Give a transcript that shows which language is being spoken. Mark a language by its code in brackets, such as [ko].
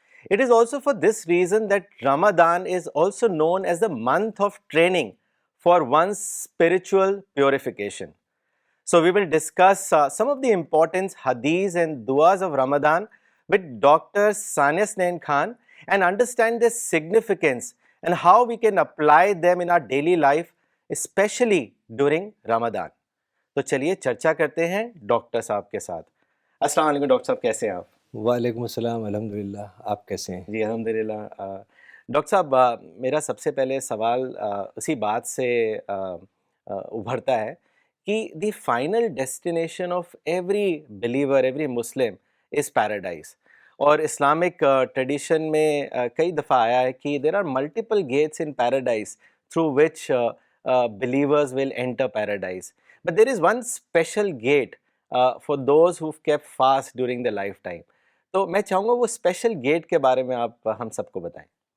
[en] It is also for this reason that Ramadan is also known as the month of training for one's spiritual purification. So we will discuss some of the important hadiths and duas of Ramadan with Dr. Sania Snain Khan and understand their significance and how we can apply them in our daily life, especially during Ramadan. [ur] تو چلیے چرچا کرتے ہیں doctor صاحب کے ساتھ. السلام علیکم ڈاکٹر صاحب، کیسے ہیں آپ؟ وعلیکم السلام، الحمدللہ. آپ کیسے ہیں؟ جی الحمدللہ. ڈاکٹر صاحب، میرا سب سے پہلے سوال اسی بات سے ابھرتا ہے کہ [en] The final destination of every believer, every Muslim is paradise. [ur] اور اسلامک ٹریڈیشن میں کئی دفعہ آیا ہے کہ [en] There are multiple gates in paradise through which believers will enter paradise. But there is one special gate for those who've kept fast during their lifetime. [ur] تو میں چاہوں گا وہ اسپیشل گیٹ کے بارے میں آپ ہم سب کو بتائیں.